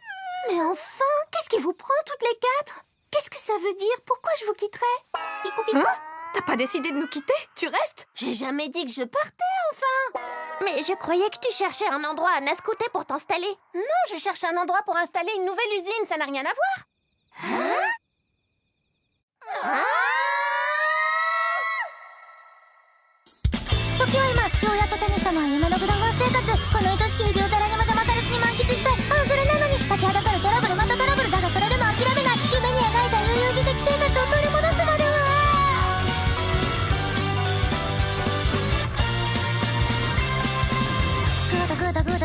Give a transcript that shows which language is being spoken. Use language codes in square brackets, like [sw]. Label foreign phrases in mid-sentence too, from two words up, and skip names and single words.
[fr] Mais enfin, qu'est-ce qui vous prend toutes les quatre? Qu'est-ce que ça veut dire? Pourquoi je vous quitterais? Picou, picou. Hein? T'as pas décidé de nous quitter? Tu restes? J'ai jamais dit que je partais, enfin! Mais je croyais que tu cherchais un endroit à Nascoutet pour t'installer. Non, je cherche un endroit pour installer une nouvelle usine, ça n'a rien à voir. Hein? Ah! [ja] 時は今ようやっと手にしたのは夢のグダンガン生活この愛しき日々を誰にも邪魔されずに満喫したいあそれなのに立ちはだかるトラブルまたトラブルだがそれでも諦めない夢に描いた悠々自適生活を取り戻すまではグダグダグダ